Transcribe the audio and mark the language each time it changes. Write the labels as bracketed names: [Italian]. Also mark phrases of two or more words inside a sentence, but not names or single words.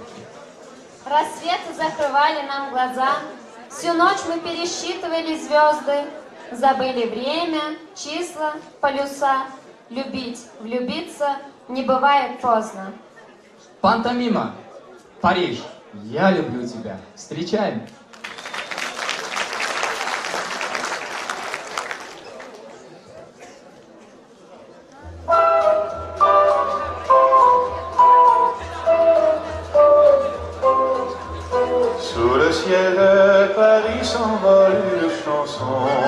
[Russian] Рассветы закрывали нам глаза, всю ночь мы пересчитывали звезды, забыли время, числа, полюса. Любить, влюбиться не бывает поздно. Пантомима, Париж, я люблю тебя. Встречаем. [French] Sous le ciel de Paris s'envole une chanson.